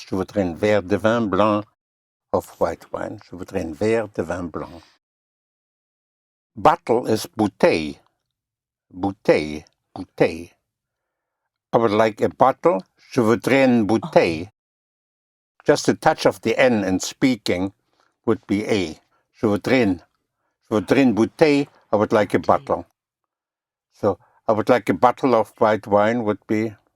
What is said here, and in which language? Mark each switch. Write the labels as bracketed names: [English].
[French] Je voudrais un verre de vin blanc of white wine. Je voudrais un verre de vin blanc. [English] Bottle is bouteille. Bouteille. Bouteille. I would like a bottle. [French] Je voudrais une bouteille. [English] Just a touch of the N in speaking would be A. [French] Je voudrais une bouteille. [English] I would like a bottle. So I would like a bottle of white wine would be